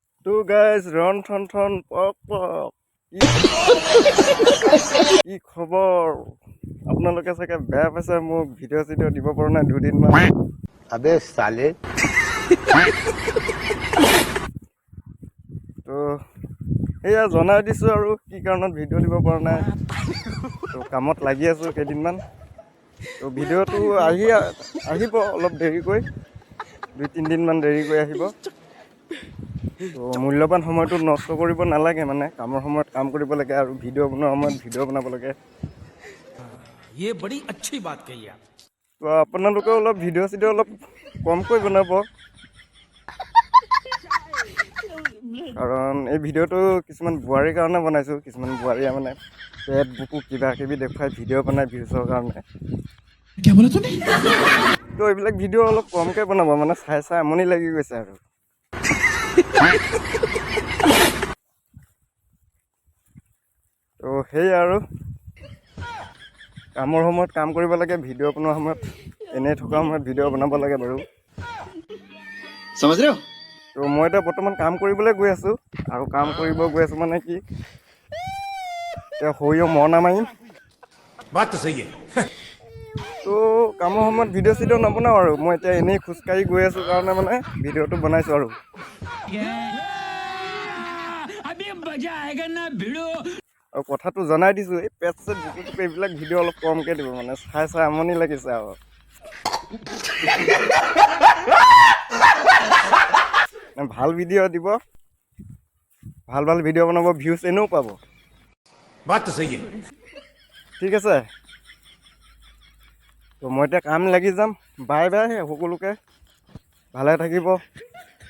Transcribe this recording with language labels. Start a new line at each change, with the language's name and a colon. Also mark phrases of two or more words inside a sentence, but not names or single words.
Assamese: তো গাইজ ৰন ঠন ঠন পক পক কি খবৰ আপোনালোকে চাগে বেয়া পাইছে মোক ভিডিঅ' চিডিঅ' দিব পৰা নাই দুদিনমান
Hindi: अबे साले
Assamese: তো সেয়া জনাই দিছোঁ আৰু কি কাৰণত ভিডিঅ' দিব পৰা নাই তো কামত লাগি আছোঁ কেইদিনমান তো ভিডিঅ'টো আহিব অলপ দেৰিকৈ 2-3 দিনমান দেৰিকৈ আহিব তো মূল্যৱান সময়টো নষ্ট কৰিব নালাগে মানে কামৰ সময়ত কাম কৰিব লাগে আৰু ভিডিঅ' বনোৱাৰ সময়ত ভিডিঅ' বনাব লাগে
Hindi: ये बड़ी अच्छी बात कही आप
Assamese: তো আপোনালোকেও অলপ ভিডিঅ' চিডিঅ' অলপ কমকৈ বনাব কাৰণ এই ভিডিঅ'টো কিছুমান বোৱাৰীৰ কাৰণে বনাইছোঁ কিছুমান বোৱাৰীয়ে মানে পেট বুকু কিবা কিবি দেখুৱাই ভিডিঅ' বনাই ভিউজৰ কাৰণে তো এইবিলাক ভিডিঅ' অলপ কমকৈ বনাব মানে চাই চাই আমনি লাগি গৈছে আৰু তো সেই আৰু কামৰ সময়ত কাম কৰিব লাগে ভিডিঅ' বনোৱাৰ সময়ত এনেই থকা সময়ত ভিডিঅ' বনাব লাগে বাৰু
Hindi: समझ रहे हो
Assamese: তো মই এতিয়া বৰ্তমান কাম কৰিবলৈ গৈ আছোঁ আৰু কাম কৰিব গৈ আছোঁ মানে কি এতিয়া সৰিয়হ মৰণা মাৰিম
Hindi: बात तो सही है
Assamese: তো কামৰ সময়ত ভিডিঅ' চিডিঅ' নবনাওঁ আৰু মই এতিয়া এনেই খোজকাঢ়ি গৈ আছোঁ কাৰণে মানে ভিডিঅ'টো বনাইছোঁ আৰু আৰু কথাটো জনাই দিছোঁ এই পেট চেট বুকু টুকু এইবিলাক ভিডিঅ' অলপ কমকৈ দিব মানে চাই চাই আমনি লাগিছে আৰু ভাল ভিডিঅ' দিব ভাল ভাল ভিডিঅ' বনাব ভিউজ এনেও পাব
Hindi: बात तो सही है
Assamese: ঠিক আছে তো মই এতিয়া কাম লাগি যাম
English: bye bye
Assamese: সকলোকে ভালে থাকিব